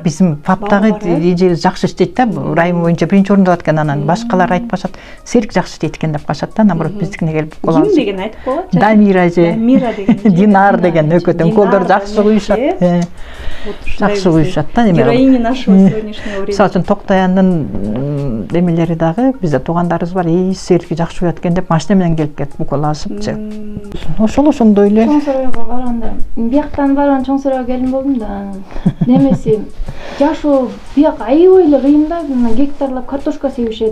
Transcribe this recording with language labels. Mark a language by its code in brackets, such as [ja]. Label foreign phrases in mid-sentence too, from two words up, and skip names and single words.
[ky] Биздин фаптагы эже жакшы иштейт да, район боюнча биринчи орунда алат экен, анан башкалар айтпашат, Серик жакшы иштейт экен деп калышат да, наоборот биздикине келип кол алышат. Ким деген айтып коет? Дамира эже. Дамира деген. Динар деген өкөтөн колдор жакшы куюшат. Жакшы куюшат да, эме. [ru] Героиня нашего сегодняшнего времени. [ky] Мисалы үчүн Токтояндын демелери дагы бизде туугандарыбыз бар, Серикке жакшы уят экен деп машина менен келип кетип укол алышыпчы. Ошондой эле. Чоң Сарайга барганда, бияктан барган Чоң Сарайга келин болдум да. Немеси жашоо бияк аябай эле кыйын да, гектарлап картошка себишет.